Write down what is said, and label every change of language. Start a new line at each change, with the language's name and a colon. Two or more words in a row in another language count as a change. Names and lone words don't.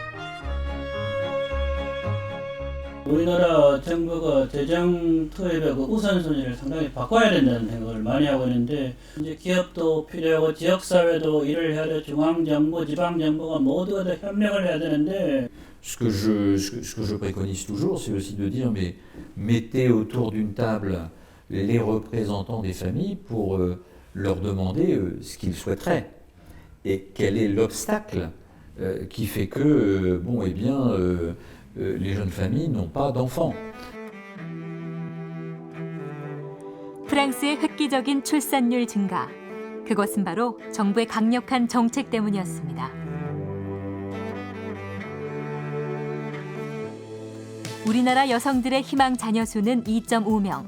Korean: 우리나라 정부가 재정 투입의 그 우선순위를 상당히 바꿔야 된다는 생각을 많이 하고 있는데, 이제 기업도 필요하고 지역사회도 일을 해야 돼. 중앙정부, 지방정부가 모두가 다 협력을 해야 되는데.
French: Ce que je préconise toujours, c'est aussi de dire, mais mettez autour d'une table les représentants des familles pour leur demander ce qu'ils souhaiteraient et quel est l'obstacle qui fait que, bon, eh bien, les jeunes familles n'ont pas d'enfants.
Korean: 프랑스의 획기적인 출산율 증가. 그것은 바로 정부의 강력한 정책 때문이었습니다. 우리나라 여성들의 희망 자녀 수는 2.5명.